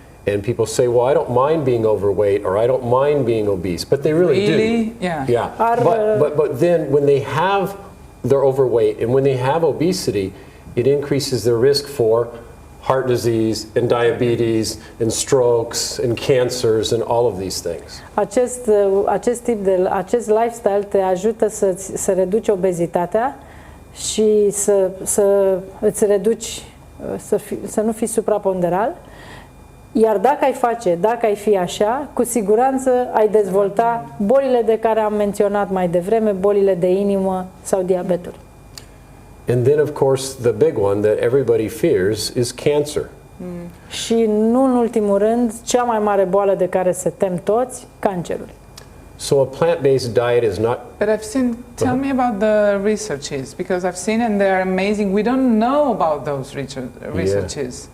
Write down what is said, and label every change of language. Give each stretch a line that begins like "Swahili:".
English: And people say, well, I don't mind being overweight or I don't mind being obese, but they really do. Yeah. But then when they have their overweight and when they have obesity, it increases their risk for heart disease and diabetes and strokes and cancers and all of these things.
Romanian: Acest lifestyle te ajută să reduci obezitatea și să îți reduci să nu fii supraponderal. Iar dacă ai fi așa, cu siguranță ai dezvolta bolile de care am menționat mai devreme, bolile de inimă sau diabetul.
English: And then, of course, the big one that everybody fears is cancer.
Romanian: Și nu în ultimul rând, cea mai mare boală de care se tem toți, cancerul.
English: So a plant-based diet is not... But I've seen, tell me about the researches, because I've seen and they're amazing. We don't know about those researches.